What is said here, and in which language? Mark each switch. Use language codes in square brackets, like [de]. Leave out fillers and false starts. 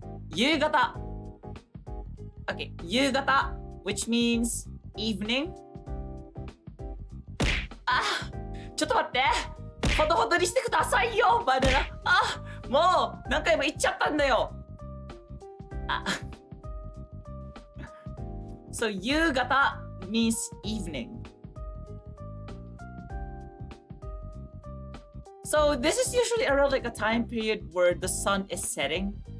[en] Yugata. Okay, yugata, which means evening. [ja] Ah! ちょっと待って! ほどほどにしてくださいよ, Banana. Ah! もう何回も言っちゃったんだよ. Ah. [en] So yugata means evening. So this is usually around like a time period where the sun is setting.